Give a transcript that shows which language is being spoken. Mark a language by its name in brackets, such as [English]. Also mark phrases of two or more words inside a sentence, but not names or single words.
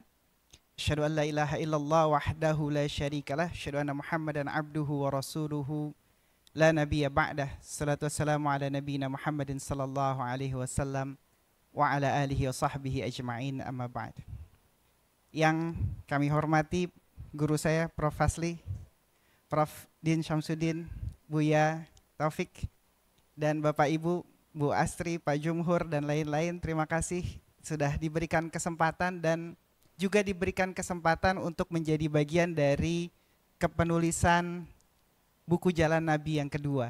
[Arabic] أشهد أن لا إله إلا الله وحده لا شريك له، أشهد أن محمدا عبده ورسوله لا نبي بعده. الصلاة والسلام على نبينا محمد صلى الله عليه وسلم وعلى آله وصحبه أجمعين، أما بعد. [Indonesian] Yang kami hormati guru saya Prof. Fasli, Prof. Din Syamsuddin, Buya Taufik, dan Bapak Ibu, Bu Astri, Pak Jumhur, dan lain-lain, terima kasih sudah diberikan kesempatan dan juga diberikan kesempatan untuk menjadi bagian dari kepenulisan buku Jalan Nabi yang kedua.